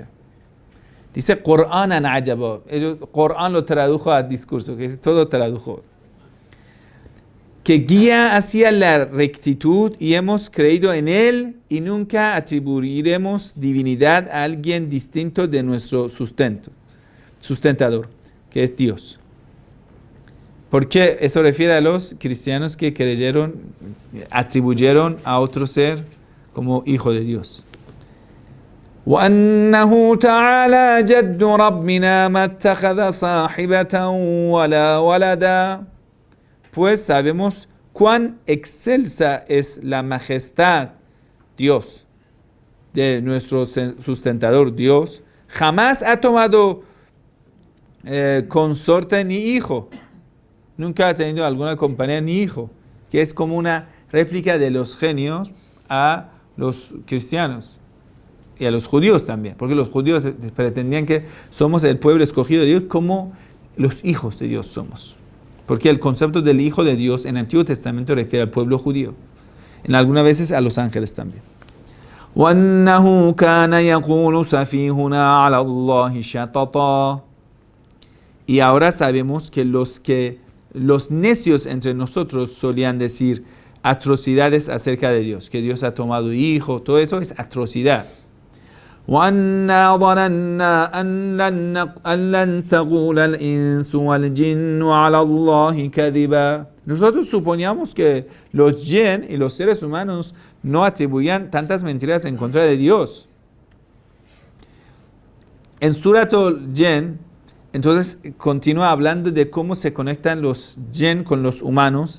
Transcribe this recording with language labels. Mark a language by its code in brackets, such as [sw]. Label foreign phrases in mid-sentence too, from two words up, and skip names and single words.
[ar] Dice قرآنا عجبا, [es] ellos Corán lo tradujo a discurso, que es todo tradujo, que guía hacia la rectitud y hemos creído en él y nunca atribuiremos divinidad a alguien distinto de nuestro sustentador, que es Dios. Porque eso refiere a los cristianos que creyeron, atribuyeron a otro ser como hijo de Dios. [ar] وأنه تعالى جد ربنا ما اتخذ صاحبة ولا ولدا. [es] Pues sabemos cuán excelsa es la majestad, Dios, de nuestro sustentador Dios. Jamás ha tomado consorte ni hijo. Nunca ha tenido alguna compañía ni hijo, que es como una réplica de los genios a los cristianos y a los judíos también, porque los judíos pretendían que somos el pueblo escogido de Dios como los hijos de Dios somos. Porque el concepto del Hijo de Dios en el Antiguo Testamento refiere al pueblo judío. En algunas veces a los ángeles también. [ar] وَأَنَّهُ كَانَ يَقُولُ سَفِيهُنَا عَلَى اللَّهِ شَطَطًا. [es] Y ahora sabemos que los necios entre nosotros solían decir atrocidades acerca de Dios. Que Dios ha tomado hijo, todo eso es atrocidad. [ar] وَأَنَّا ظَنَنَّا أَن لَّن تَقُولَ الْإِنسُ وَالْجِنُّ عَلَى اللَّهِ كَذِبًا. [es] Nosotros suponíamos que los jinn y los seres humanos no atribuían tantas mentiras en contra de Dios. En Surat al-Jinn, entonces continúa hablando de cómo se conectan los jinn con los humanos.